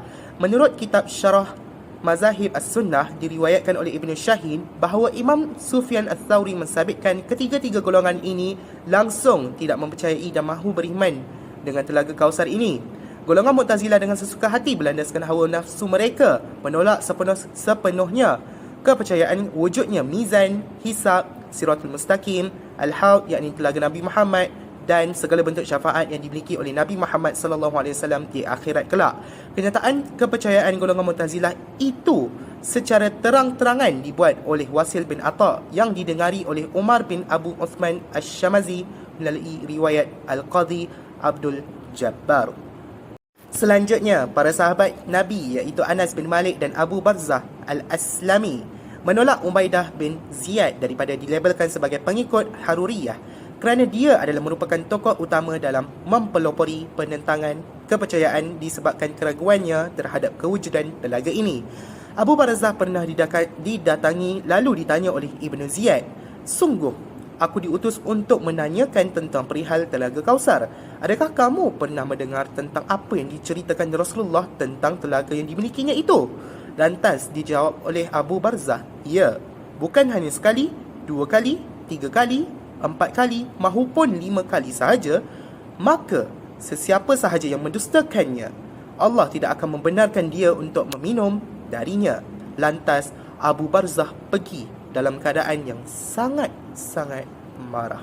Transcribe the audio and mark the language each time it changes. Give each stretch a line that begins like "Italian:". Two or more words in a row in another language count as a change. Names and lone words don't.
Malay: Menurut kitab Syarah Mazahib As-Sunnah diriwayatkan oleh Ibn Syahin bahawa Imam Sufyan Ats-Tsauri mensabitkan ketiga-tiga golongan ini langsung tidak mempercayai dan mahu beriman dengan telaga Kausar ini. Golongan Mu'tazilah dengan sesuka hati berlandaskan hawa nafsu mereka menolak sepenuhnya kepercayaan wujudnya mizan, hisab, Siratul Mustaqim, Al-Haud yakni telaga Nabi Muhammad dan segala bentuk syafaat yang dimiliki oleh Nabi Muhammad SAW di akhirat kelak. Kenyataan kepercayaan golongan Mu'tazilah itu secara terang-terangan dibuat oleh Wasil bin Atha yang didengari oleh Umar bin Abu Uthman Asy-Syamazi melalui riwayat Al-Qadhi Abdul Jabbar. Selanjutnya, para sahabat Nabi iaitu Anas bin Malik dan Abu Barzah Al-Aslami menolak Ubaidah bin Ziyad daripada dilabelkan sebagai pengikut Haruriyah kerana dia adalah merupakan tokoh utama dalam mempelopori penentangan kepercayaan disebabkan keraguannya terhadap kewujudan telaga ini. Abu Barzah pernah didatangi lalu ditanya oleh Ibn Ziyad, "Sungguh, aku diutus untuk menanyakan tentang perihal telaga Kausar. Adakah kamu pernah mendengar tentang apa yang diceritakan Rasulullah tentang telaga yang dimilikinya itu?" Lantas dijawab oleh Abu Barzah, "Ya, bukan hanya sekali, 2 kali, 3 kali, 4 kali, mahupun 5 kali sahaja. Maka sesiapa sahaja yang mendustakannya, Allah tidak akan membenarkan dia untuk meminum darinya." Lantas Abu Barzah pergi dalam keadaan yang sangat-sangat marah.